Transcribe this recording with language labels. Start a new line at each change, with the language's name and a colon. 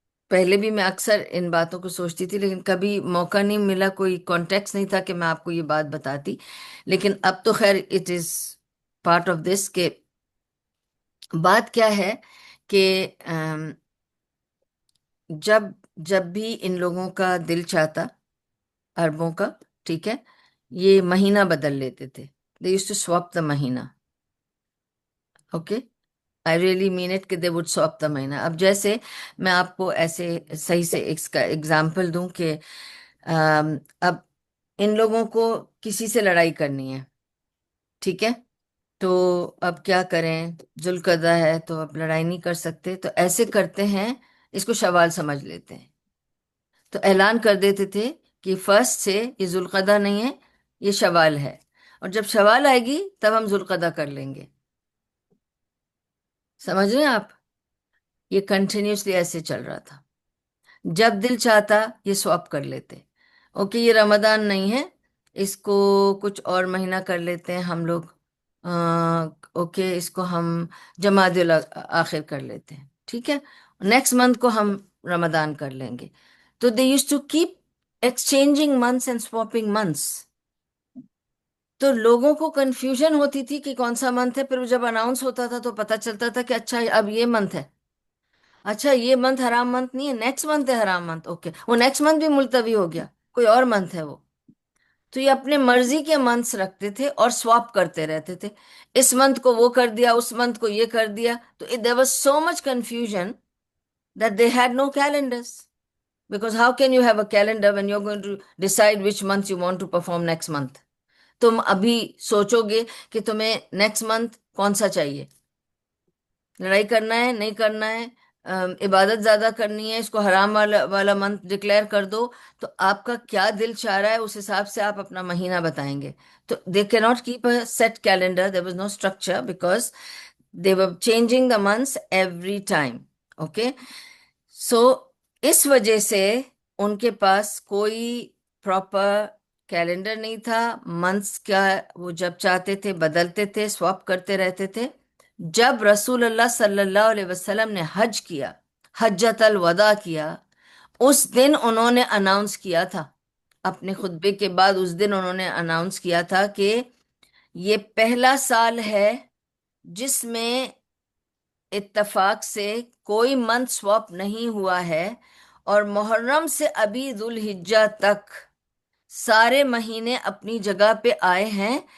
Urdu: پہلے بھی میں اکثر ان باتوں کو سوچتی تھی، لیکن کبھی موقع نہیں ملا، کوئی کانٹیکس نہیں تھا کہ میں آپ کو یہ بات بتاتی، لیکن اب تو خیر
English: it is part of this
Urdu: کہ بات کیا ہے کہ جب بھی ان لوگوں کا دل چاہتا، عربوں کا، ٹھیک ہے، یہ مہینہ بدل لیتے تھے،
English: They used to swap the مہینہ۔
Urdu: Okay,
English: I really mean it کہ they would swap the مہینہ.
Urdu: اب جیسے میں آپ کو ایسے صحیح سے اس کا ایگزامپل دوں کہ اب ان لوگوں کو کسی سے لڑائی کرنی ہے، ٹھیک ہے؟ تو اب کیا کریں؟ ذوالقعدہ ہے تو اب لڑائی نہیں کر سکتے، تو ایسے کرتے ہیں، اس کو شوال سمجھ لیتے ہیں. تو اعلان کر دیتے تھے کہ فرسٹ سے یہ ذوالقعدہ نہیں ہے، یہ شوال ہے، اور جب شوال آئے گی تب ہم ذوالقعدہ کر لیں گے. سمجھ رہے ہیں آپ؟ یہ کنٹینیوسلی ایسے چل رہا تھا. جب دل چاہتا یہ سواپ کر لیتے. اوکے یہ رمضان نہیں ہے، اس کو کچھ اور مہینہ کر لیتے ہیں ہم لوگ. اوکے اس کو ہم جمادی آخر کر لیتے ہیں، ٹھیک ہے، نیکسٹ منتھ کو ہم رمضان کر لیں گے.
English: تو they use to keep exchanging months and swapping months.
Urdu: تو لوگوں کو کنفیوژن ہوتی تھی کہ کون سا منتھ ہے، پھر جب اناؤنس ہوتا تھا تو پتہ چلتا تھا کہ اچھا اب یہ منتھ ہے. اچھا یہ منتھ حرام منتھ نہیں ہے، نیکسٹ منتھ ہے حرام منتھ. اوکے وہ نیکسٹ منتھ بھی ملتوی ہو گیا، کوئی اور منتھ ہے وہ. تو یہ اپنے مرضی کے منتھس رکھتے تھے اور سواپ کرتے رہتے تھے. اس منتھ کو وہ کر دیا، اس منتھ کو یہ کر دیا.
English: تو there was so much confusion that they had no calendars. Because how can you have a calendar when you're going to decide which month you want to perform next month?
Urdu: تم ابھی سوچو گے کہ تمہیں نیکسٹ منتھ کون سا چاہیے، لڑائی کرنا ہے نہیں کرنا ہے، عبادت زیادہ کرنی ہے، اس کو حرام والا منتھ ڈکلیئر کر دو. تو آپ کا کیا دل چاہ رہا ہے اس حساب سے آپ اپنا مہینہ بتائیں گے.
English: تو they key not keep a set calendar, there was no structure because they were changing the months every time.
Urdu: Okay so اس وجہ سے ان کے پاس کوئی پراپر کیلنڈر نہیں تھا. منتھس کا وہ جب چاہتے تھے بدلتے تھے، سواپ کرتے رہتے تھے. جب رسول اللہ صلی اللہ علیہ وسلم نے حج کیا، حجۃ الوداع کیا، اس دن انہوں نے اناؤنس کیا تھا، اپنے خطبے کے بعد اس دن انہوں نے اناؤنس کیا تھا کہ یہ پہلا سال ہے جس میں اتفاق سے کوئی منتھ سواپ نہیں ہوا ہے، اور محرم سے ابھی ذوالحجہ تک سارے مہینے اپنی جگہ پہ آئے ہیں.